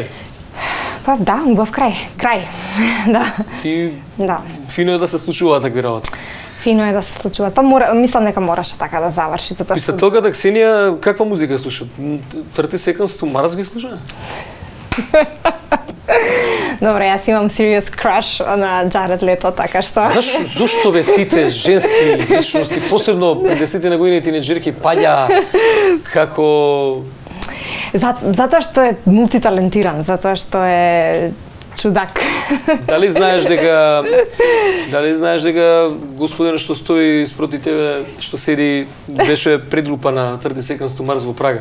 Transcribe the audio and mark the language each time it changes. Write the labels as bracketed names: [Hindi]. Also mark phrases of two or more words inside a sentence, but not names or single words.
[Macedonian] Па да, убав крај. Да. И фино е да се случуваат такви работи. Фино е да се случуваат. Па мислам дека мораше така да заврши затоа што писателката Ксенија каква музика слуша? 30 Seconds to Mars ги слуша? Добре, јас имам [English] serious crush [Macedonian] на Джаред Лето, така што. Зошто бе сите женски личности, посебно пред 10 години тинеџерки паѓа како затоа што е мултиталентиран, затоа што е чудак. Дали знаеш дека господин што стои спроти тебе, што седи, беше предлупа на 30 Seconds to Mars во Прага?